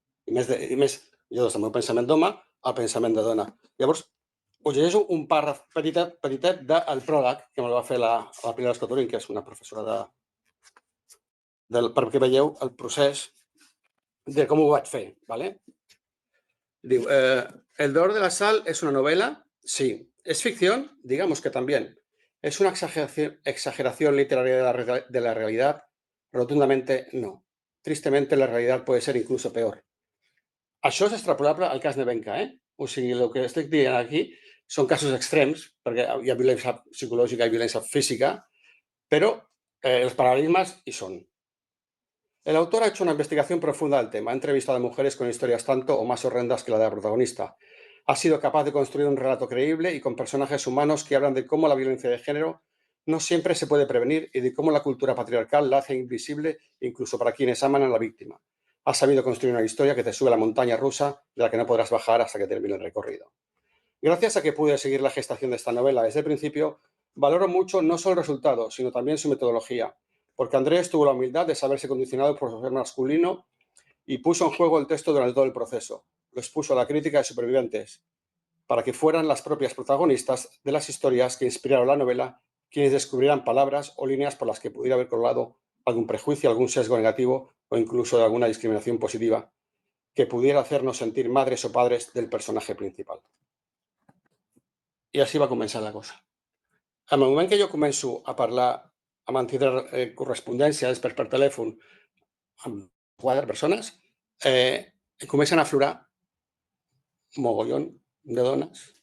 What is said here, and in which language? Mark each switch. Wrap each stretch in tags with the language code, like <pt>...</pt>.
<ca>I més jo des del meu pensament d'home al pensament de dona. Llavors, us llegeixo un pàrraf petitet del pròleg que me'l va fer la Pilar Escotorín, que és una professora perquè veieu el procés de com ho vaig fer.</ca> <es>Diu, El dolor de la Sal es una novela, sí. ¿Es ficción? Digamos que también. ¿Es una exageración literaria de la realidad? Rotundamente no. Tristemente, la realidad puede ser incluso peor.</es> <ca>Això és extrapolable al cas Nevenka, O sigui, el que estic dient aquí són casos extrems, perquè hi ha violència psicològica i violència física, però els paral·lelismes hi són.</ca> <es>El autor ha hecho una investigación profunda del tema. Ha entrevistado a mujeres con historias tanto o más horrendas que la de la protagonista. Ha sido capaz de construir un relato creíble y con personajes humanos que hablan de cómo la violencia de género no siempre se puede prevenir y de cómo la cultura patriarcal la hace invisible incluso para quienes aman a la víctima. Ha sabido construir una historia que te sube a la montaña rusa de la que no podrás bajar hasta que termine el recorrido. Gracias a que pude seguir la gestación de esta novela desde el principio, valoro mucho no solo el resultado, sino también su metodología, porque Andrés tuvo la humildad de saberse condicionado por su ser masculino y puso en juego el texto durante todo el proceso. Lo expuso a la crítica de supervivientes, para que fueran las propias protagonistas de las historias que inspiraron la novela quienes descubrieran palabras o líneas por las que pudiera haber colado algún prejuicio, algún sesgo negativo o incluso de alguna discriminación positiva que pudiera hacernos sentir madres o padres del personaje principal.</es> <ca>I així va començar la cosa. En el moment que jo començo a parlar, a mantenir correspondència després per telèfon amb 4 persones, i comencen a aflorar un mogollon de dones.</ca>